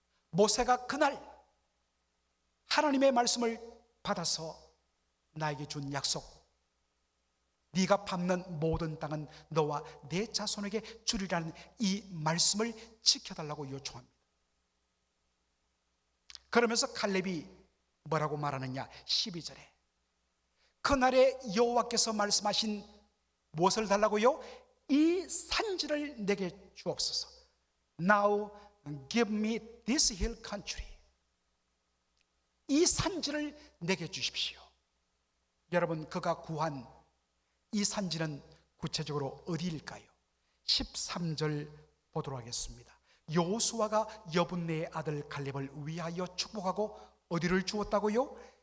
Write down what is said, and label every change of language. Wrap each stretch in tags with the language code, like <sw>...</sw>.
<ko>모세가 그날 하나님의 말씀을 받아서 나에게 준 약속, 네가 밟는 모든 땅은 너와 내 자손에게 주리라는 이 말씀을 지켜달라고 요청합니다. 그러면서 갈렙이 뭐라고 말하느냐? 12절에 그날에 여호와께서 말씀하신 무엇을 달라고요? 이 산지를 내게 주옵소서.</ko> <en>Now give me this hill country.</en> <ko>이 산지를 내게 주십시오. 여러분, 그가 구한 이 산지는 구체적으로 어디일까요? 13절 보도록 하겠습니다. 여호수아가 여분네의 아들 갈렙을 위하여 축복하고 어디를 주었다고요?</ko>